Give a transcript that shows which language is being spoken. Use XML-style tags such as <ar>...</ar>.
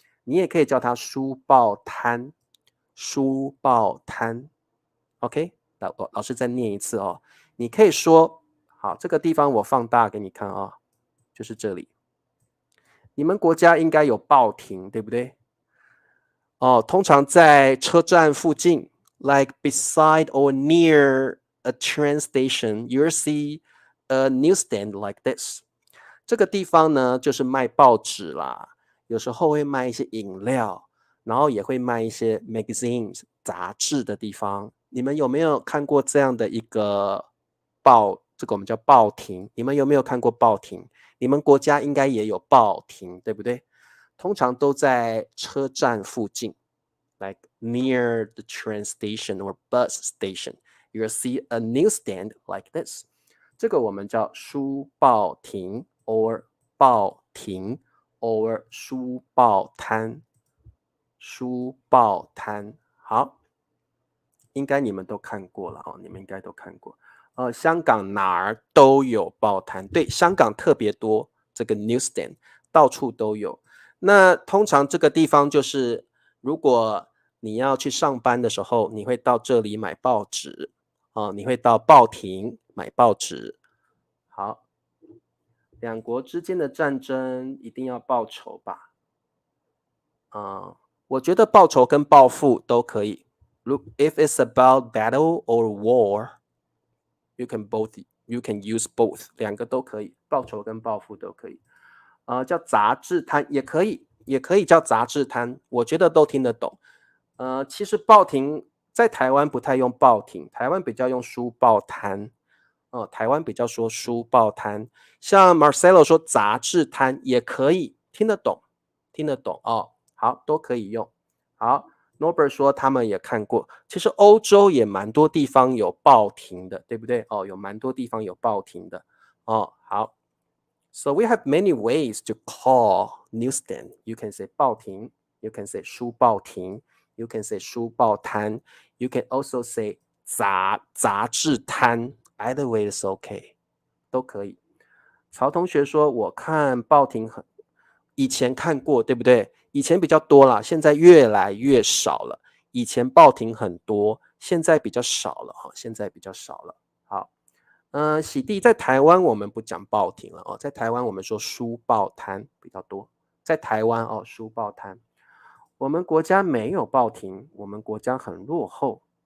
<zh>你也可以叫它书报摊，书报摊。 OK， 老师再念一次哦。你可以说。好，这个地方我放大给你看啊，就是这里。你们国家应该有报亭，对不对？哦，通常在车站附近</zh> <en>，like beside or near a train station, you'll see a newsstand like this。</en> <zh>这个地方呢，就是卖报纸啦，有时候会卖一些饮料，然后也会卖一些 magazines 杂志的地方。你们有没有看过这样的一个报？这个我们叫报亭，你们有没有看过报亭？你们国家应该也有报亭，对不对？通常都在车站附近</zh> <en>，like near the train station or bus station. You'll see a newsstand like this.</en> <zh>这个我们叫书报亭 or 报亭 or 书报摊，书报摊。好，应该你们都看过了哦，你们应该都看过。香港哪儿都有报摊，对，香港特别多这个 newsstand， 到处都有。那通常这个地方就是，如果你要去上班的时候，你会到这里买报纸，你会到报亭买报纸。好，两国之间的战争一定要报仇吧？我觉得报仇跟报复都可以。</zh> <en>If it's about battle or war。You can use both，</en> <zh>两个都可以，报仇跟报复都可以。叫杂志摊也可以，也可以叫杂志摊，我觉得都听得懂。其实报亭在台湾不太用报亭，台湾比较用书报摊。台湾比较说书报摊，像 Marcelo 说杂志摊也可以，听得懂哦，好，都可以用。好 ，Norbert 说他们也看过，其实欧洲也蛮多地方有报亭的，对不对？有蛮多地方有报亭的。好。</zh> <en>So we have many ways to call newsstand. You can say 报亭 you can say 书报亭 you can say 书报摊 you can also say 杂志摊 either way is okay</en> <zh>都可以。曹同学说我看报亭以前看过对不对？以前比较多啦，现在越来越少了。以前报亭很多，现在比较少了现在比较少了。好。喜地在台湾我们不讲报亭了在台湾我们说书报摊比较多，在台湾书报摊，我们国家没有报亭，我们国家很落后。</zh>